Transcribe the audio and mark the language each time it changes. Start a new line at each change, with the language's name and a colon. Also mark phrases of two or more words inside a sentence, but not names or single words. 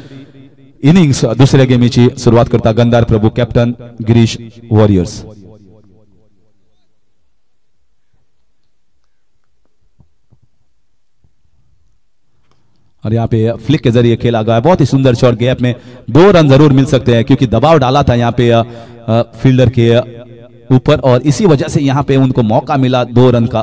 Konkani: इनिंग्स दुसऱ्या गेमीची सुरवात करता गंधार प्रभू कॅप्टन गिरीश वॉरियर्स।
Hindi: और यहाँ पे फ्लिक के जरिए खेला गया बहुत ही सुंदर शॉट, गैप में 2 रन जरूर मिल सकते हैं क्योंकि दबाव डाला था यहाँ पे फील्डर के ऊपर और इसी वजह से यहाँ पे उनको मौका मिला 2 रन का।